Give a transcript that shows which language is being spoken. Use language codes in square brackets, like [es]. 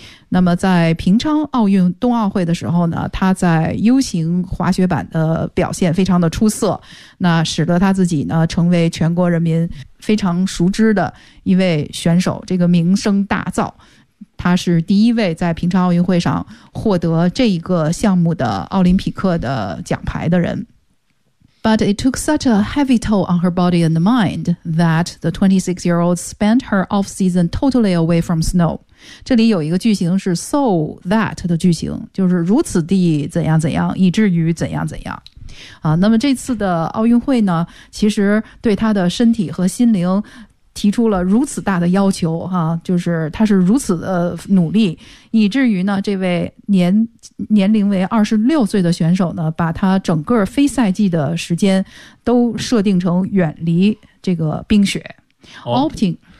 [zh] 那么在平昌奥运冬奥会的时候呢，他在 U 型滑雪板的表现非常的出色，那使得他自己呢成为全国人民非常熟知的一位选手，这个名声大噪。他是第一位在平昌奥运会上获得这一个项目的奥林匹克的奖牌的人。 [en] But it took such a heavy toll on her body and mind that the 26-year-old spent her off-season totally away from snow. [zh] 这里有一个句型是 so that 的句型，就是如此地怎样怎样，以至于怎样怎样。啊，那么这次的奥运会呢，其实对她的身体和心灵提出了如此大的要求哈、就是他是如此的努力，以至于呢这位年龄为26岁的选手呢，把他整个非赛季的时间都设定成远离这个冰雪、opting